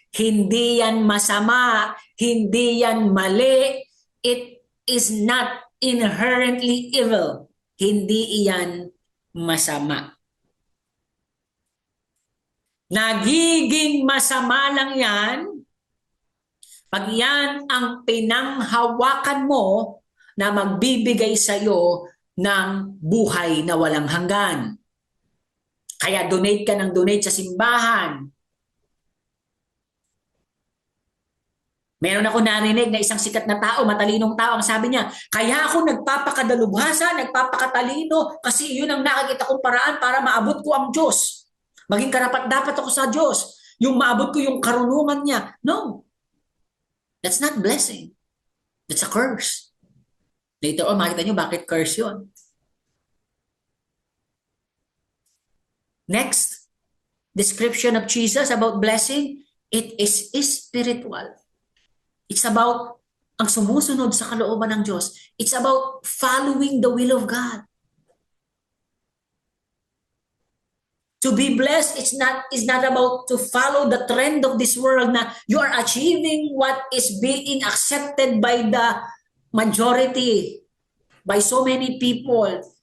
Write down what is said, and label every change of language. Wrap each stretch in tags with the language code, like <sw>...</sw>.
<tl>Hindi yan masama, hindi yan mali.</tl> <en>It is not inherently evil.</en> <tl>Hindi iyan masama. Nagiging masama lang yan pag yan ang pinanghawakan mo na magbibigay sa iyo ng buhay na walang hanggan. Kaya donate ka ng donate sa simbahan. Meron ako narinig na isang sikat na tao, matalinong tao, ang sabi niya, kaya ako nagpapakadalubhasa, nagpapakatalino, kasi yun ang nakikita kong paraan para maabot ko ang Diyos. Maging karapat-dapat ako sa Diyos. Yung maabot ko yung karunungan niya.</tl> <en>No. That's not blessing. That's a curse. Later on,</en> <tl>makita nyo bakit curse yun.</tl> <en>Next, description of Jesus about blessing, it is spiritual. It's about</en> <tl>ang sumusunod sa kalooban ng Diyos.</tl> <en>It's about following the will of God. To be blessed is not about to follow the trend of this world na you are achieving what is being accepted by the majority, by so many people.</en>